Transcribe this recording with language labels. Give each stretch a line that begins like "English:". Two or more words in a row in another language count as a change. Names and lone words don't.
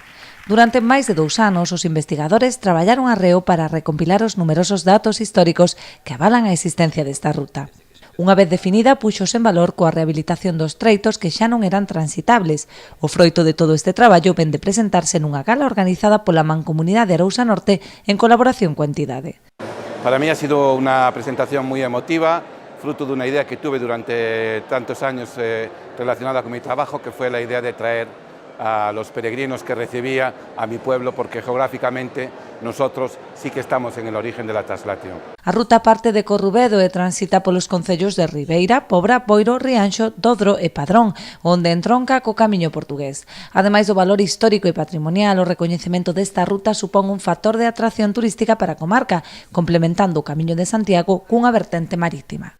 Galician: Durante máis de 2 anos, os investigadores traballaron arreo para recompilar os numerosos datos históricos que avalan a existencia desta ruta. Unha vez definida, puxos en valor coa rehabilitación dos treitos que xa non eran transitables. O froito de todo este traballo ven de presentarse nunha gala organizada pola Mancomunidade de Arousa Norte en colaboración coa entidade.
Spanish: Para mí ha sido una presentación muy emotiva, fruto de una idea que tuve durante tantos años relacionada con mi trabajo, que fue la idea de traer a los peregrinos que recibía a mi pueblo, porque geográficamente nosotros sí que estamos en el origen de la traslación.
Galician: A ruta parte de Corrubedo e transita polos concellos de Ribeira, Pobra, Boiro, Rianxo, Dodro e Padrón, onde entronca co camiño portugués. Ademais do valor histórico e patrimonial, o recoñecemento desta ruta supón un factor de atracción turística para a comarca, complementando o Camiño de Santiago cunha vertente marítima.